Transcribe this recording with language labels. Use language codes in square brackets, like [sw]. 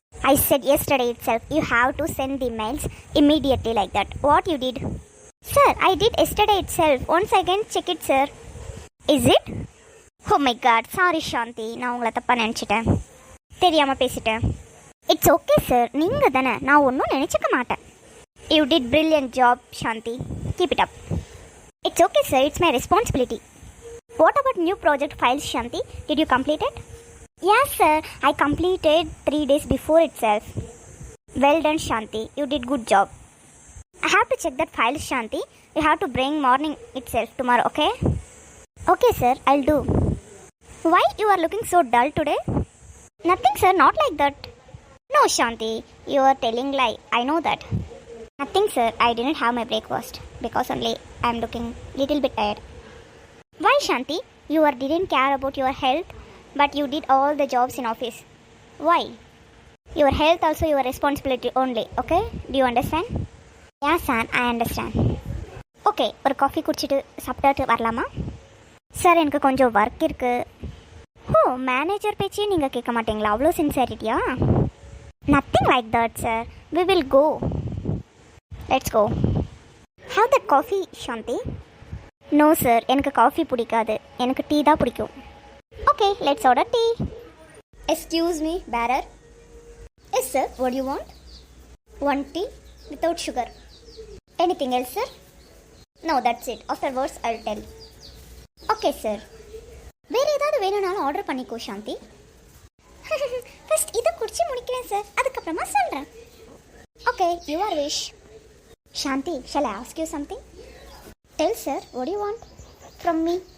[en] I said yesterday itself, you have to send the mails immediately like that. What you did? Sir, I did yesterday itself. Once again, check it, sir. Is it? Oh my God, sorry, Shanti. [ta] நான் உங்களை தப்பா நினச்சிட்டேன், தெரியாமல் பேசிட்டேன். [en] It's okay, sir. [ta] நீங்கள் தானே, நான் ஒன்றும் நினச்சிக்க மாட்டேன். [en] You did brilliant job, Shanti. Keep it up. It's okay, sir. It's my responsibility. What about new project files, Shanti? Did you complete it? Yes, sir. I completed 3 days before itself. Well done, Shanti. You did good job. I have to check that file, Shanti. You have to bring morning itself tomorrow, okay? Okay, sir. I'll do. Why you are looking so dull today? Nothing, sir. Not like that. No, Shanti. You are telling lie. I know that. Nothing, sir. I didn't have my breakfast because only I am looking little bit tired. Why, Shanti? You didn't care about your health, but you did all the jobs in office. Why? Your health also your responsibility only, okay? Do you understand? Yeah, son, I understand. [ta] Okay, ஒரு coffee குடிச்சிட்டு சாப்பிட்டு வரலாமா? Sir, எனக்கு கொஞ்சம் work இருக்கு. ஓ, manager பேச்சே நீங்கள் கேட்க மாட்டீங்களா? அவ்வளோ சின்சியரிட்டியா? [en] Nothing like that, sir. We will go. Let's go. Have that coffee, Shanti. [ta] No sir, எனக்கு காஃபி பிடிக்காது, எனக்கு டீ தான் பிடிக்கும். [en] Okay, let's order tea. Excuse me, bearer. Yes sir, what you want? 1 tea without sugar. Anything else sir? No, that's it. Afterwards I will tell. Okay sir. [ta] வேறு ஏதாவது வேணும்னாலும் order பண்ணிக்கோ, சாந்தி. First இதை குடிச்சு முடிக்கிறேன் சார், அதுக்கப்புறமா சொல்கிறேன். [en] Okay, your wish. Shanti, shall I ask you something? Tell sir, what do you want from me?